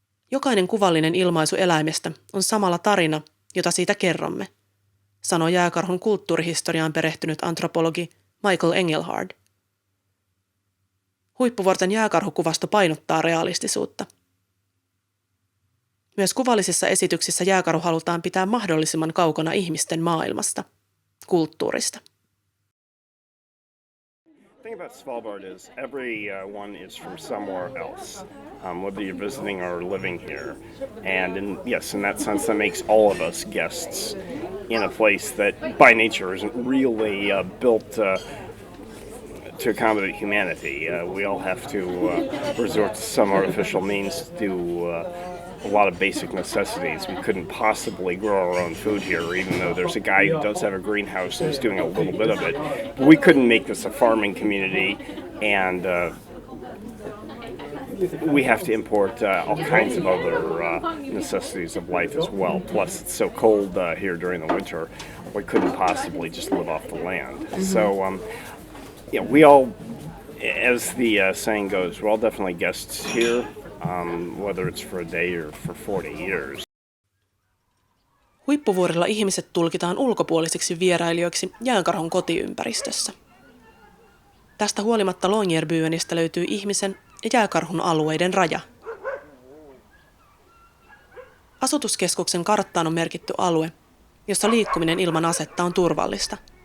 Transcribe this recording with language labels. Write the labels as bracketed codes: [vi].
[fi] Jokainen kuvallinen ilmaisu eläimestä on samalla tarina, jota siitä kerromme, sanoi jääkarhun kulttuurihistoriaan perehtynyt antropologi Michael Engelhard. Huippuvuorten jääkarhukuvasto painottaa realistisuutta. Myös kuvallisissa esityksissä jääkarhu halutaan pitää mahdollisimman kaukana ihmisten maailmasta, kulttuurista. [en] The thing about Svalbard is everyone is from somewhere else, whether you're visiting or living here. And in that sense, that makes all of us guests in a place that by nature isn't really built to accommodate humanity. We all have to resort to some artificial means to do a lot of basic necessities. We couldn't possibly grow our own food here, even though there's a guy who does have a greenhouse and is doing a little bit of it. But we couldn't make this a farming community, and we have to import all kinds of other necessities of life as well. Plus, it's so cold here during the winter, we couldn't possibly just live off the land. Mm-hmm. So, we all, as the saying goes, we're all definitely guests here. Whether it's for a day or for 40 years. [fi] Huippuvuorilla ihmiset tulkitaan ulkopuolisiksi vierailijoiksi jääkarhun kotiympäristössä. Tästä huolimatta Longyearbyenistä löytyy ihmisen ja jääkarhun alueiden raja. Asutuskeskuksen karttaan on merkitty alue, jossa liikkuminen ilman asetta on turvallista.